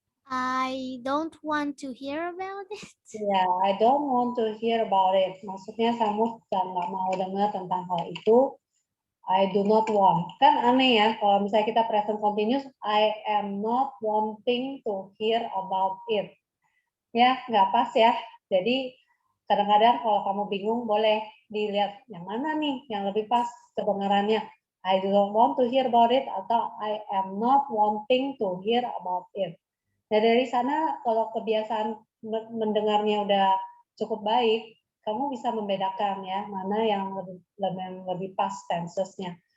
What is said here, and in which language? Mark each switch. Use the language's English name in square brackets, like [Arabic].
[English] I don't want to hear about it. Ya, I don't want to hear about it. [Indonesian] Maksudnya kamu nggak mau dengar tentang hal itu. [English] I do not want. [Indonesian] Kan aneh ya, kalau misalnya kita [English] present continuous, I am not wanting to hear about it. [Indonesian] Ya, nggak pas ya. Jadi, kadang-kadang kalau kamu bingung, boleh dilihat yang mana nih yang lebih pas kedengarannya. [English] I don't want to hear about it [Indonesian] atau [English] I am not wanting to hear about it. [Indonesian] Nah, dari sana kalau kebiasaan mendengarnya udah cukup baik, kamu bisa membedakan ya mana yang lebih pas tensesnya.